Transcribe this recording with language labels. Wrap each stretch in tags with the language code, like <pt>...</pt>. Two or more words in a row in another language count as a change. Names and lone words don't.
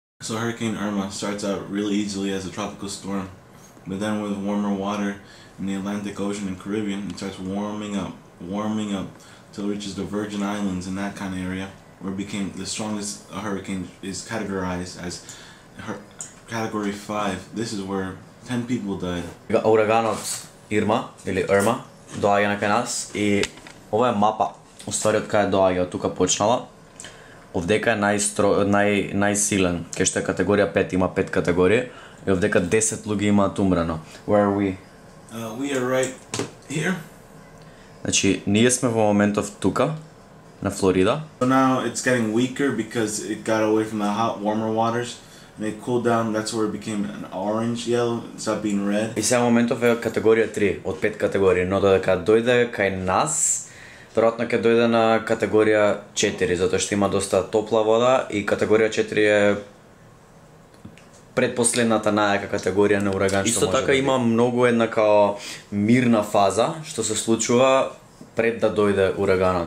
<en>So Hurricane Irma starts out really easily as a tropical storm, but then with warmer water in the Atlantic Ocean and Caribbean, it starts warming up till it reaches the Virgin Islands in that kind of area, where it became the strongest hurricane is categorized as Category 5. This is where 10 people died.</en> <mk>Ураганот Ирма или Ирма доаѓа на кај нас и ова е мапа. Уствари од кај доаѓа, од тука почнала. Овдека е најсилен, кај што е категорија 5, има 5 категории и овдека 10 луѓе имаат умрено.</mk> <en>Where are we? We are right here.</en> <mk>Значи, ние сме во моментов тука, на Флорида.</mk> <en>So now it's getting weaker because it got away from the hot, warmer waters. And it cooled down, that's where it became an orange yellow, it stopped being red.</en> <mk>И сега моментов е категорија 3, од 5 категории, но додека дојде кај нас, веројатно ќе дојде на категорија 4, затоа што има доста топла вода и категорија 4 е предпоследната најака категорија на ураган што може. Исто така има многу една као мирна фаза што се случува пред да дојде ураганот.</mk>